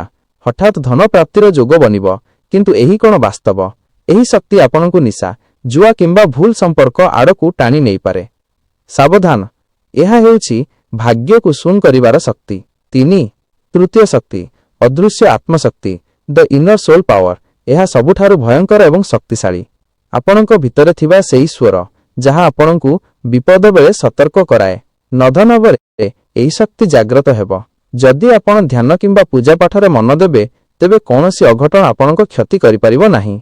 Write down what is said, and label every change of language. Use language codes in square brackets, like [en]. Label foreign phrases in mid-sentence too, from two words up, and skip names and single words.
[or] ହଠାତ ଧନ ପ୍ରାପ୍ତିର ଯୋଗ ବନିବ କିନ୍ତୁ ଏହି କଣ ବାସ୍ତବ। ଏହି ଶକ୍ତି ଆପଣଙ୍କୁ ନିଶା ଜୁଆ କିମ୍ବା ଭୁଲ ସମ୍ପର୍କ ଆଡ଼କୁ ଟାଣି ନେଇ ପାରେ। ସାବଧାନ, ଏହା ହେଉଛି ଭାଗ୍ୟକୁ ଶୂନ୍ୟ କରିବାର ଶକ୍ତି। 3 ତୃତୀୟ ଶକ୍ତି ଅଦୃଶ୍ୟ ଆତ୍ମଶକ୍ତି [en] the inner soul power. [or] ଏହା ସବୁଠାରୁ ଭୟଙ୍କର ଏବଂ ଶକ୍ତିଶାଳୀ। ଆପଣଙ୍କ ଭିତରେ ଥିବା ସେହି ସ୍ୱର ଯାହା ଆପଣଙ୍କୁ ବିପଦ ବେଳେ ସତର୍କ କରାଏ। ନଧନବରେ ଏହି ଶକ୍ତି ଜାଗ୍ରତ ହେବ। ଯଦି ଆପଣ ଧ୍ୟାନ କିମ୍ବା ପୂଜା ପାଠରେ ମନ ଦେବେ ତେବେ କୌଣସି ଅଘଟଣ ଆପଣଙ୍କ କ୍ଷତି କରି ପାରିବ ନାହିଁ।